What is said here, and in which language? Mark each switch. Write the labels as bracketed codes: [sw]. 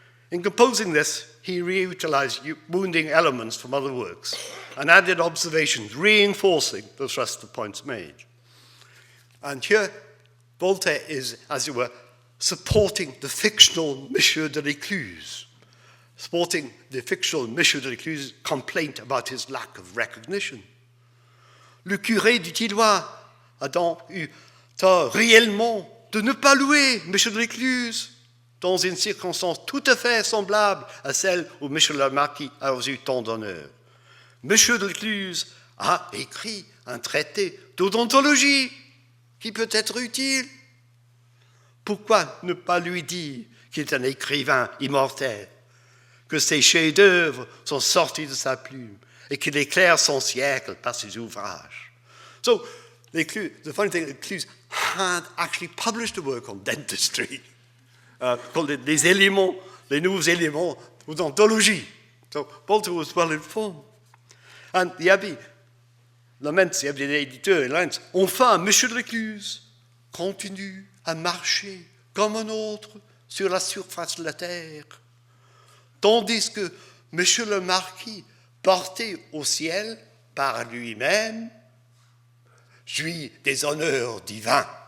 [en] In composing this, he reutilized wounding elements from other works and added observations reinforcing the thrust of points made. And here, Voltaire is, as it were, supporting the fictional Monsieur de l'Écluse, supporting the fictional Monsieur de l'Écluse's complaint about his lack of recognition. [fr] Le curé du Tilloy a donc eu tort réellement de ne pas louer Monsieur de l'Écluse dans une circonstance tout à fait semblable à celle où Monsieur le Marquis a reçu tant d'honneur. Monsieur de l'Écluse a écrit un traité d'odontologie qui peut être utile. Pourquoi ne pas lui dire qu'il est un écrivain immortel, que ses chefs-d'œuvre sont sortis de sa plume et qu'il éclaire son siècle par ses ouvrages? [en] So, the funny thing, L'Écluse had actually published a work on dentistry called les nouveaux éléments d'odontologie. So, Voltaire was well informed. And the abbé laments, the abbé éditeur, laments, [fr] enfin, Monsieur de l'Écluse continue à marcher comme un autre sur la surface de la terre, tandis que Monsieur le Marquis, porté au ciel par lui-même, jouit des honneurs divins.